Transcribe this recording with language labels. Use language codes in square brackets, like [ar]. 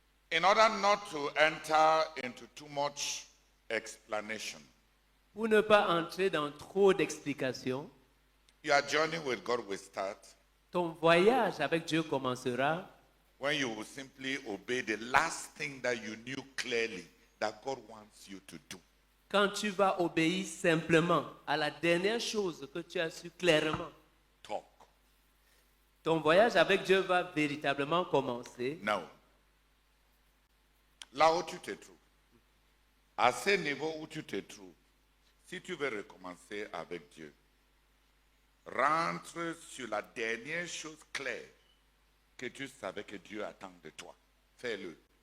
[en] In order not to enter into too much explanation, [fr] pour ne pas entrer dans trop d'explications, [en] your journey with God will start [fr] ton voyage avec Dieu commencera [en] when you will simply obey the last thing that you knew clearly that God wants you to do. [fr] quand tu vas obéir simplement à la dernière chose que tu as su clairement. [en] Talk. [fr] Ton voyage avec Dieu va véritablement commencer. Now, là où tu te trouves, à ce niveau où tu te trouves, si tu veux recommencer avec Dieu, rentre sur la dernière chose claire que tu savais que Dieu attend de toi. Fais-le.